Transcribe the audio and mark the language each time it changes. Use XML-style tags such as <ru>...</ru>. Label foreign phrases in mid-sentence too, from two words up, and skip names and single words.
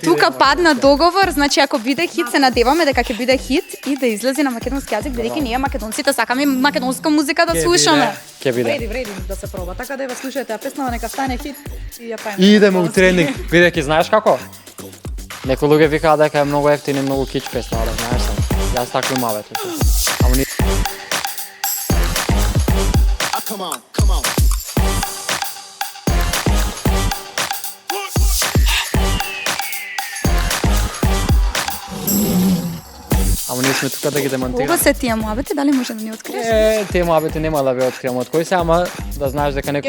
<mk>Тука падна договор, значи ако биде хит се надеваме дека ќе биде хит и да излезе на македонски јазик, бидејќи ние македонците сакаме македонска музика да слушаме. Ќе биде. Вреди да се проба. Така да ја слушате, а песнава нека стане хит и ја правиме. И идеме у тренинг. Бидејќи знаеш како? Некои луѓе викаат дека е многу ефтин и многу кич песна, да знаеш сам. Јас такви имаве тука. Ама ни...</mk> <en>Come on, come on.</en> <mk>Ама ние сме тука да ги демонтираме. Кога се тие муабети, дали може да ни откриеш? Тие муабети нема да ви откриам од кој се, ама да знаеш дека некои</mk>